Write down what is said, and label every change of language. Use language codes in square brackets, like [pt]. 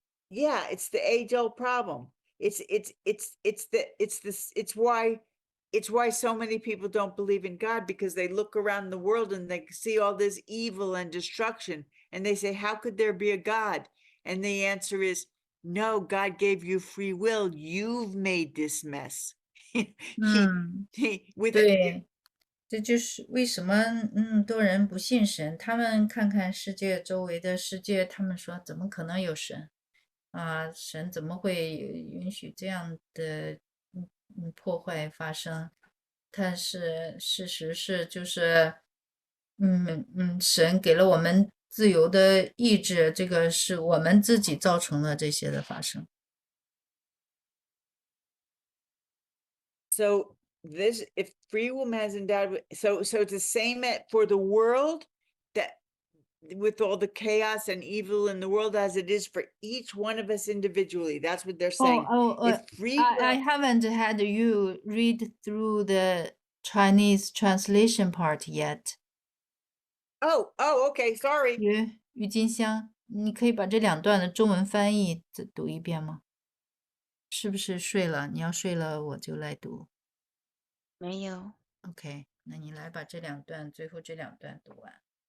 [en] Yeah, it's the age-old problem. It's why it's why so many people don't believe in God, because they look around the world and they see all this evil and destruction, and they say, how could there be a God? And the answer is, no, God gave you free will. You've made this mess. with it. [zh] 对，这就是为什么多人不信神，他们看看世界周围的世界，他们说怎么可能有神啊？神怎么会允许这样的破坏发生？但是事实是，就是神给了我们自由的意志，这个是我们自己造成了这些的发生。 [en] So this, if free will has endowed, so it's the same for the world, that with all the chaos and evil in the world as it is for each one of us individually. That's what they're saying. If free I will, haven't had you read through the Chinese translation part yet. oh, okay, sorry. [zh] 郁金香，你可以把这两段的中文翻译再读一遍吗？是不是睡了？你要睡了，我就来读。没有。 OK，那你来把这两段，最后这两段读完。